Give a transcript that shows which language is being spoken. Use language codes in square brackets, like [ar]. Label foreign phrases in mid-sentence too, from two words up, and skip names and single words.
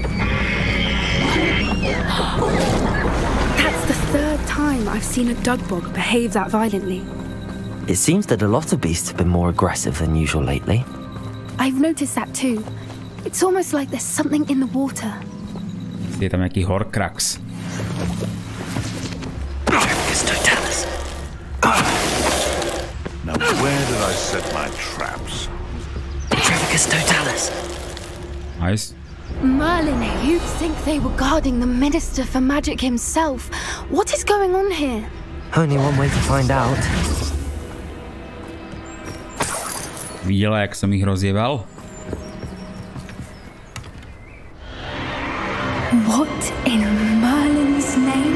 [en] That's the third time I've seen a dugbog behave that violently. It seems that a lot of beasts have been more aggressive than usual lately. I've noticed that too. It's almost like there's something in the water. [sk] Je tam nejaký horcrux. [en] Now where did I set my traps? Trevicus totalis. Nice. Merlin, you'd think they were guarding the Minister for Magic himself. What is going on here? Only one way to find out. [sk] Videla, jak som ich rozjeval? [en] What in Merlin's name?